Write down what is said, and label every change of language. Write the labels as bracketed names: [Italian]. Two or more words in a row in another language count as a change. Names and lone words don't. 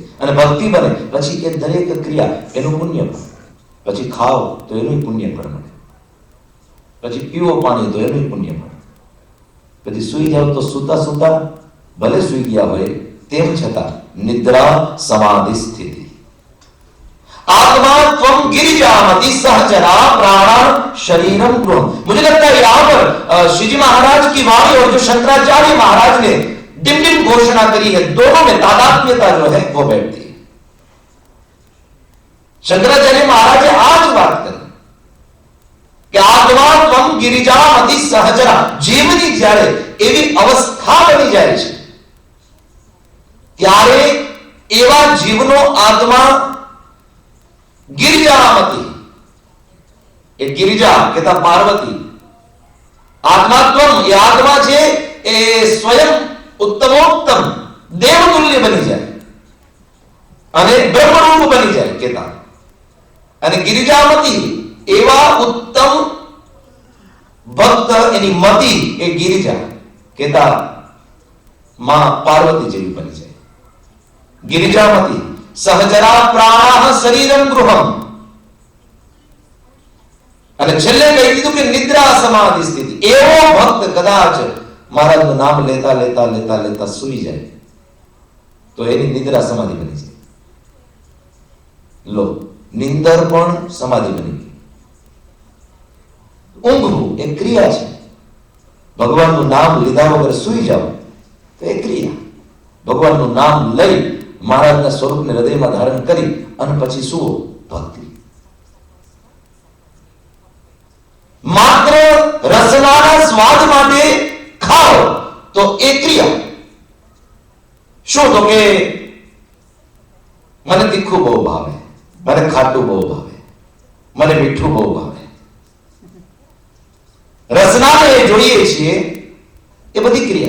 [Gujarati] અને ભક્તિ બને પછી એ દરેક ક્રિયા એનું પુણ્ય ફળ, પછી ખાઓ તો એનું પુણ્ય ફળ મળે, પછી પીવો પાણી તો એનું પુણ્ય ફળ, પછી સુઈ જાઓ તો સુતા સુતા ભલે સુઈ ગયા હોય તેમ છતાં [Sanskrit] નિદ્રા સમાધિ સ્થિતિ। आत्मा त्वं गिरिजामति सहचरा प्राणा शरीरम गृहम। [Hindi] मुझे लगता है यहां पर श्री जी महाराज की वाणी और जो शंकराचार्य महाराज ने डिम डिम घोषणा करी है, दोनों में तादात्म्यता जो है वो बैठती है। शंकराचार्य महाराज ने आज बात करी कि [Sanskrit] आत्मा त्वं गिरिजामति सहचरा, [Gujarati] જીવની જ્યારે એવી અવસ્થા બની જાય છે ત્યારે એવા જીવનો આત્મા ગિરિજામતી, એક ગિરિજા કહેતા પાર્વતી, આત્માત્વમ યે આત્મા છે એ સ્વયં ઉત્તમોત્તમ દેવતુલ્ય બની જાય અને બ્રહ્મરૂપ બની જાય કહેતા। અને गिरिजामती એવા ઉત્તમ ભક્ત એની મતિ એ गिरिजा કહેતા માં પાર્વતી જેવી બની જાય। [Sanskrit] गिरिजामती सहचरा प्राणः शरीरम गृहम। [Gujarati] અને છેલ્લે કહી દીધું કે [Sanskrit] નિદ્રા સમાધિ સ્થિતિ। [Gujarati] એવો ભક્ત કદાચ મહારાજનું નામ લેતા લેતા લેતા લેતા સૂઈ જાય તો એની નિદ્રા સમાધિ બની જાય। લો, નિંદર પણ સમાધિ બની ગઈ। ઊંઘવું એક ક્રિયા છે। ભગવાનનું નામ લીધા વગર સૂઈ જાવ તો એ ક્રિયા। ભગવાનનું નામ લઈ [Hindi] महाराज स्वरूप ने हृदय में धारण करी [Gujarati] અને પછી શું ભક્તિ। માત્ર રસનાના સ્વાદ માટે ખાઓ તો એ ક્રિયા। શું તો કે મને તીખું બહુ ભાવે, મને ખાટું બહુ ભાવે, મને મીઠું બહુ ભાવે, રસનાને જોઈએ છીએ એ બધી ક્રિયા।